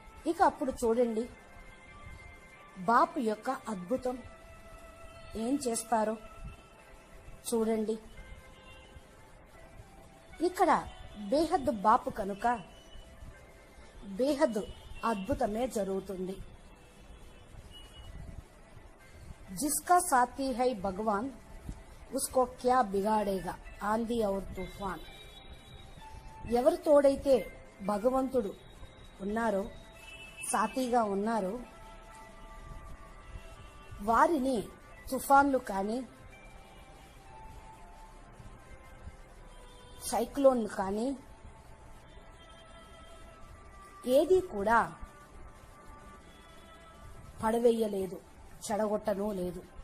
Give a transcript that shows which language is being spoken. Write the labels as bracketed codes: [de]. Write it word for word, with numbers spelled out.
[te] ఇక అప్పుడు చూడండి బాపు యొక్క అద్భుతం ఏం చేస్తారో చూడండి. ఇక్కడ బేహద్దు బాపు కనుక బేహద్దు అద్భుతమే జరుగుతుంది. [hi] जिसका साथी है भगवान उसको क्या बिगाड़ेगा आंधी और తుఫాన్. [te] ఎవరు తోడైతే భగవంతుడు ఉన్నారో, సాథీగా ఉన్నారో, వారిని తుఫాన్లు కానీ సైక్లోన్లు కానీ ఏది కూడా పడవేయలేదు, చెడగొట్టనూ లేదు.